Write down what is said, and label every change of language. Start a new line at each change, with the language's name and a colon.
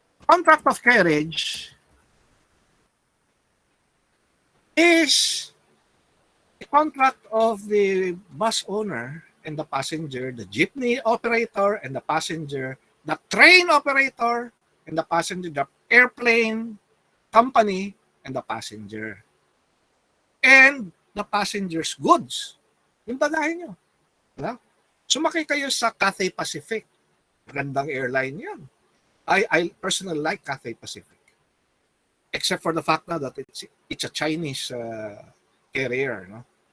English: Contract of carriage is a contract of the bus owner and the passenger, the jeepney operator and the passenger, the train operator and the passenger, the airplane company and the passenger. And the passenger's goods.
Filipino: Yung bagahe nyo. Sumakay kayo sa Cathay Pacific. Magandang airline yan.
English: I personally like Cathay Pacific. Except for the fact na that it's a Chinese carrier.